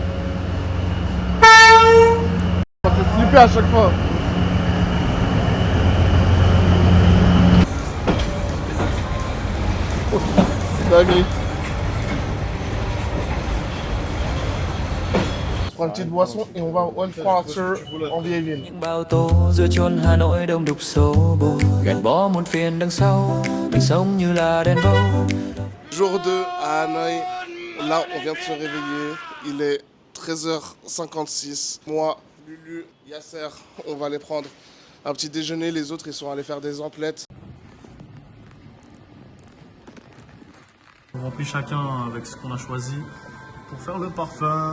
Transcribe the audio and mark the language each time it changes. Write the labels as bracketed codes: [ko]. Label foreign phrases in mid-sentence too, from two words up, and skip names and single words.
[fr] Ça fait flipper à chaque fois. Dinguerie. Une petite boisson et on va au One Quarter en vieille ville. [vi] Những bao tố giữa chốn Hà Nội đông đúc xô bồ, gạt bỏ muôn phiền đằng sau, mình sống như là đèn vâu. [fr] Jour 2 à Hanoï. Là, on vient de se réveiller. Il est 13h56. Moi, Lulu, Yasser, on va aller prendre un petit déjeuner. Les autres, ils sont allés faire des emplettes. On remplit chacun avec ce qu'on a choisi pour faire le parfum.